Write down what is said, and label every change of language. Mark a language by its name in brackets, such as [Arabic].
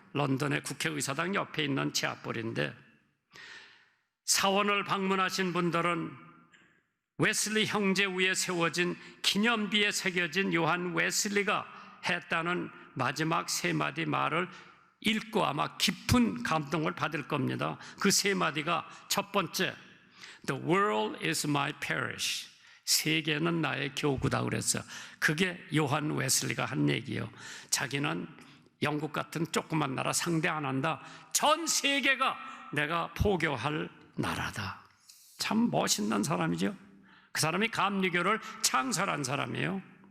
[Korean] 런던의 국회의사당 옆에 있는 체아폴인데 사원을 방문하신 분들은 웨슬리 형제 위에 세워진 기념비에 새겨진 요한 웨슬리가 했다는 마지막 3마디 말을 읽고 아마 깊은 감동을 받을 겁니다. 그 3마디가 첫 번째, [English] The world is my parish. [Korean] 세계는 나의 교구다 그랬어요. 그게 요한 웨슬리가 한 얘기예요. 자기는 영국 같은 조그만 나라 상대 안 한다. 전 세계가 내가 포교할 나라다. 참 멋있는 사람이죠. 그 사람이 감리교를 창설한 사람이에요.